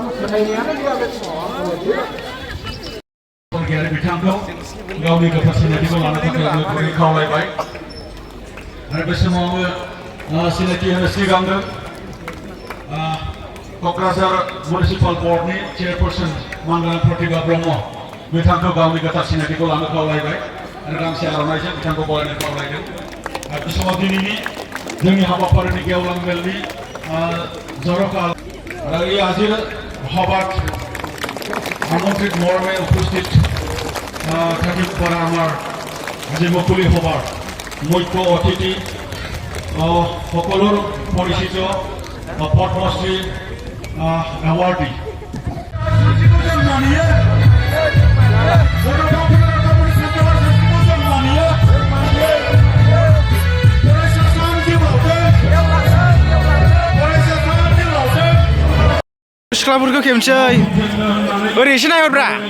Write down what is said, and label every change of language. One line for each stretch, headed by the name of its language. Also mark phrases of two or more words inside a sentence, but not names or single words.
Bodo: बिथांखौ गावनि गोथार सिनायथिखौ लानो थाखाय खावलायबाय आरो बे समाव सिनायथि होनो सिगांदों क'क्राझार मिउनिसिपाल बर्डनि चेयारपारसन मानगोनां प्रतिभा ब्रह्म बिथांखौ गावनि गोथार सिनायथिखौ लानो खावलायबाय आरो गांसे आर'नाइजों बिथांखौ बरायनो खावलायदों आरो बे समाव दिनैनि जोंनि हाबाफारिनि गेवलां मेलनि जर'खा आरो
Assamese: এই আজিৰ সভাত আমন্ত্রিত মর্মে উপস্থিত থাকিব পৰা আমাৰ আজি মুকলি সভাৰ মুখ্য অতিথি সকলোৰ পৰিচিত পদ্মশ্ৰী এৱাৰ্ডী
Bodo: सिख्लाफोरखौ खेबसै ओरै एसे नायहरब्रा